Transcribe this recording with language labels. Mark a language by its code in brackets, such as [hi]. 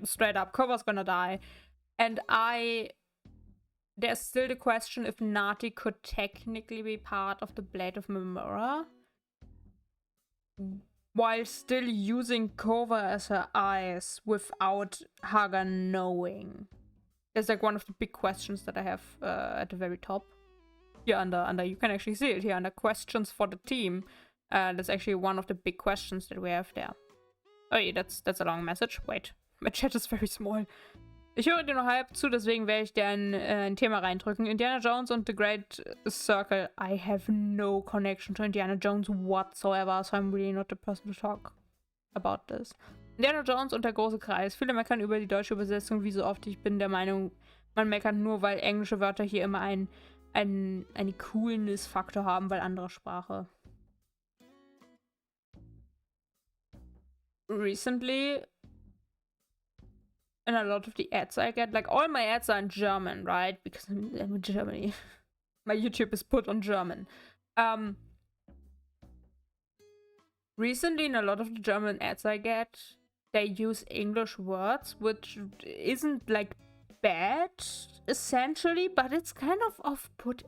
[en] Straight up, Kova's gonna die. And there's still the question if Nati could technically be part of the Blade of Memora, while still using Kova as her eyes without Haga knowing. It's like one of the big questions that I have at the very top. Here under you can actually see it here under questions for the team. That's actually one of the big questions that we have there. Oh yeah, that's a long message. Wait, my chat is very small. [de] Ich höre dir noch halb zu, deswegen werde ich dir ein Thema reindrücken. Indiana Jones und The Great Circle. [en] I have no connection to Indiana Jones whatsoever, so I'm really not the person to talk about this. [de] Indiana Jones und der große Kreis. Viele meckern über die deutsche Übersetzung, wie so oft. Ich bin der Meinung, man meckert nur, weil englische Wörter hier immer einen Coolness-Faktor haben, weil andere Sprache. [en] Recently, in a lot of the ads I get, like all my ads are in German, right? Because I'm in Germany. My YouTube is put on German. Recently, in a lot of the German ads I get, they use English words, which isn't like bad, essentially, but it's kind of off-put.